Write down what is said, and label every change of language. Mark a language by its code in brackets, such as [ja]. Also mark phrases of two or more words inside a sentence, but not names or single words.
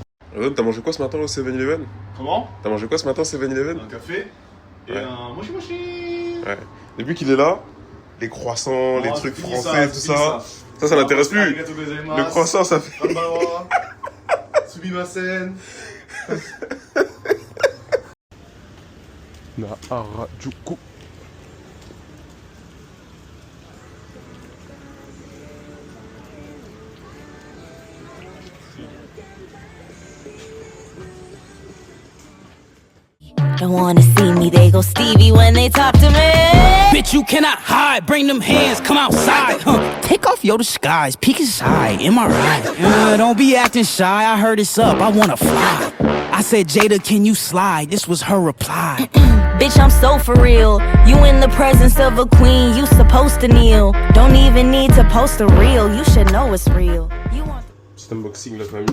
[fr] T'as mangé quoi ce matin au 7-Eleven? Comment? T'as mangé quoi ce matin au 7-Eleven? Un café et Ouais. un mochi mochi. Ouais. Depuis qu'il est là, les croissants, les Oh, trucs c'est fini, français, tout c'est fini, ça n'intéresse plus. [ja] ありがとうございます. [fr] Le croissant, ça fait. [ja] こんばんは。すみません. [fr] Na Harajuku. [en] Don't wanna see me, they go Stevie when they talk to me. Bitch, you cannot hide. Bring them hands, come outside. Take off your disguise, peek inside. Am I right? Don't be acting shy. I heard it's up. I wanna fly. I said, Jada, can you slide? This was her reply. Bitch, I'm so for real. You in the presence of a queen, you supposed to kneel. Don't even need to post a reel. You should know it's real. You want [fr] Petit unboxing la famille.